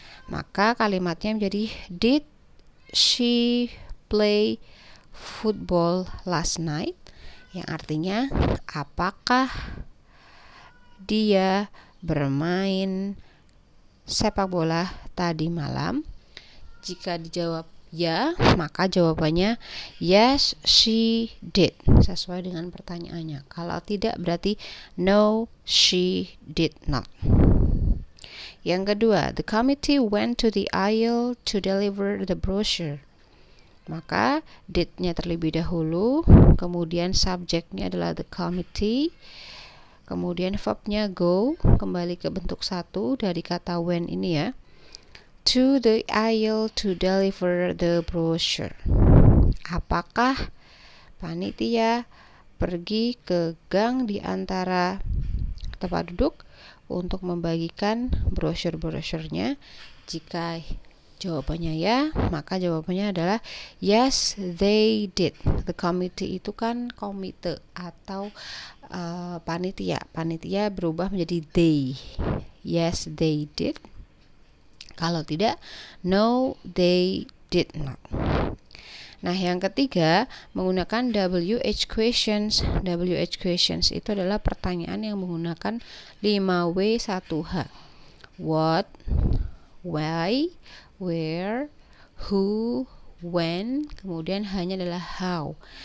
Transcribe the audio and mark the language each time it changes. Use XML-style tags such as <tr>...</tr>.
<id>Maka kalimatnya menjadi</id> <en>did she play football last night,</en> <id>yang artinya apakah dia bermain sepak bola tadi malam. Jika dijawab ya, maka jawabannya</id> <en>yes she did</en> <id>sesuai dengan pertanyaannya. Kalau tidak berarti</id> <en>no she did not.</en> <id>Yang kedua,</id> <en>the committee went to the aisle to deliver the brochure.</en> <id>Maka did-nya terlebih dahulu, kemudian subjeknya adalah the committee, Kemudian verbnya go, kembali ke bentuk satu dari kata went ini ya.</id> <en>To the aisle to deliver the brochure.</en> <id>Apakah panitia pergi ke gang di antara tempat duduk untuk membagikan brosur-brosurnya? Jika jawabannya ya, maka jawabannya adalah</id> <en>yes, they did.</en> <id>The committee itu kan komite atau panitia. Panitia berubah menjadi they.</id> <en>Yes, they did.</en> <id>Kalau tidak,</id> <en>no, they did not.</en> <id>Nah, yang ketiga, menggunakan WH questions. WH questions itu adalah pertanyaan yang menggunakan 5W1H.</id> <en>What, why, where, who, when,</en> <id>kemudian hanya adalah</id> <en>how.</en>